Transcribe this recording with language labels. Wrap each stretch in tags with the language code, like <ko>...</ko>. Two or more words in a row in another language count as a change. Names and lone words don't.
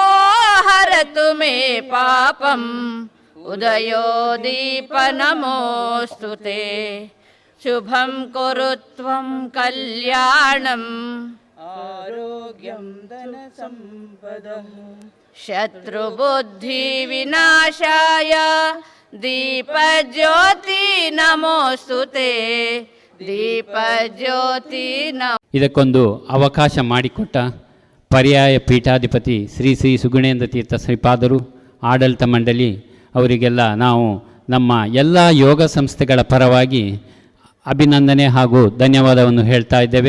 <sa>ಹರತು ಮೇ ಪಾಪಂ ಉದಯೋ ದೀಪ ನಮೋಸ್ತುತೆ ಶುಭಂ ಕುರು ತ್ವಂ ಕಲ್ಯಾಣಂ ಆರೋಗ್ಯಂ ಧನ ಸಂಪದಃ ಶತ್ರುಬುದ್ಧಿ ವಿನಾಶಾಯ ದೀಪಜ್ಯೋತಿ ನಮೋಸ್ತುತೆ ದೀಪಜ್ಯೋತಿ</sa> <kn>ಇದಕ್ಕೊಂದು ಅವಕಾಶ ಮಾಡಿಕೊಟ್ಟ ಪರ್ಯಾಯ ಪೀಠಾಧಿಪತಿ ಶ್ರೀ ಶ್ರೀ ಸುಗುಣೇಂದ್ರ ತೀರ್ಥ ಶ್ರೀಪಾದರು, ಆಡಳಿತ ಮಂಡಳಿ ಅವರಿಗೆಲ್ಲ ನಾವು ನಮ್ಮ ಎಲ್ಲ ಯೋಗ ಸಂಸ್ಥೆಗಳ ಪರವಾಗಿ ಅಭಿನಂದನೆ ಹಾಗೂ ಧನ್ಯವಾದವನ್ನು ಹೇಳ್ತಾ ಇದ್ದೇವೆ.</kn>